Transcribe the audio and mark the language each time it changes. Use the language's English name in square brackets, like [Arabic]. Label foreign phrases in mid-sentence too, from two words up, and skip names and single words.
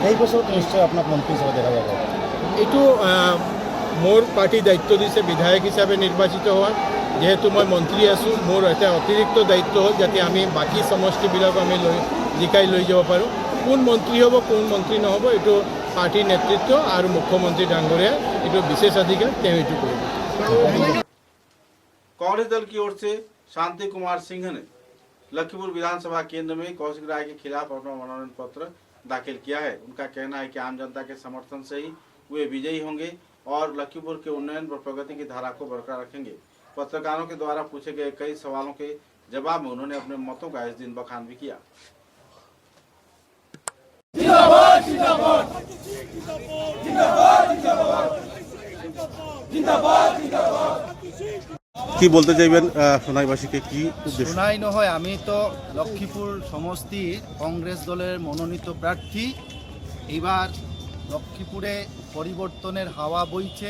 [Assamese] এই বছৰত নিশ্চয় আপোনাক মন্ত্ৰী হিচাপে দেখা যাব। এইটো মোৰ পাৰ্টি দায়িত্ব দিছে বিধায়ক হিচাপে নিৰ্বাচিত হোৱাৰ। যেহেতু মই মন্ত্ৰী আছোঁ, মোৰ এটা অতিৰিক্ত দায়িত্ব হ'ল যাতে আমি বাকী সমষ্টিবিলাক আমি জিকাই লৈ যাব পাৰোঁ। কোন মন্ত্ৰী হ'ব, কোন মন্ত্ৰী নহ'ব, এইটো পাৰ্টিৰ নেতৃত্ব আৰু মুখ্যমন্ত্ৰী ডাঙৰীয়া এইটো বিশেষাধিকাৰ, তেওঁ এইটো কৰিব। [Hindi] कांग्रेस दल की ओर से शांति कुमार सिंह ने लखीमपुर विधानसभा केंद्र में कौशिक राय के खिलाफ अपना मनोनयन पत्र दाखिल किया है। उनका कहना है कि आम जनता के समर्थन से ही वे विजयी होंगे और लखीमपुर के उन्नयन व प्रगति की धारा को बरकरार रखेंगे। पत्रकारों के द्वारा पूछे गए कई सवालों के जवाब में उन्होंने अपने मतों का इस दिन बखान भी किया। [Bangla] কি বলতে চাইবেন সোনাইবাসীকে, কি উদ্দেশ্য? শোনাই নহয়, আমি তো লক্ষ্মীপুর সমষ্টির কংগ্রেস দলের মনোনীত প্রার্থী। এবার লক্ষ্মীপুরে পরিবর্তনের হাওয়া বইছে।